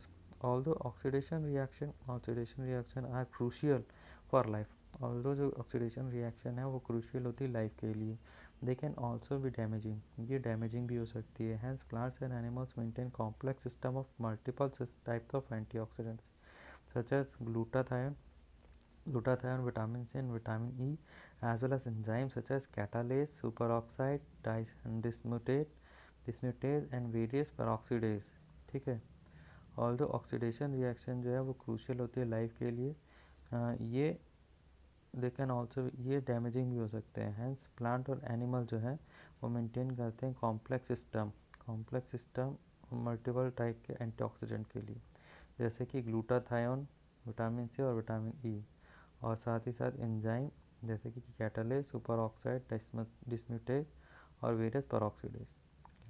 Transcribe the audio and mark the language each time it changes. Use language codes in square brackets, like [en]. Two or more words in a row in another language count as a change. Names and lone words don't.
[en] although oxidation reaction are crucial for life, [hi] ऑल्दो जो [en] oxidation reaction [hi] है वो क्रूशियल होती है लाइफ के लिए, [en] they can also be damaging, [hi] ये डैमेजिंग भी हो सकती है। [en] hence plants and animals maintain complex system of multiple types of antioxidants such as glutathione, vitamin C and vitamin E, as well as enzymes such as catalase, superoxide, dismutase and various peroxidase। [hi] ठीक है, ऑल्दो [en] oxidation reaction [hi] जो है वो क्रूशियल होती है लाइफ के लिए, ये [en] they can also [hi] ये डैमेजिंग भी हो सकते हैं। [en] hence plant [hi] और एनिमल जो है वो मेंटेन करते हैं [en] complex system multiple type [hi] के एंटीऑक्सीडेंट के लिए, जैसे कि ग्लूटाथायोन, [en] vitamin C [hi] और [en] vitamin E, [hi] और साथ ही साथ एंजाइम जैसे कि कैटालेज, [en] super oxide, [hi] डिस्म्यूटेज और [en] various peroxidase.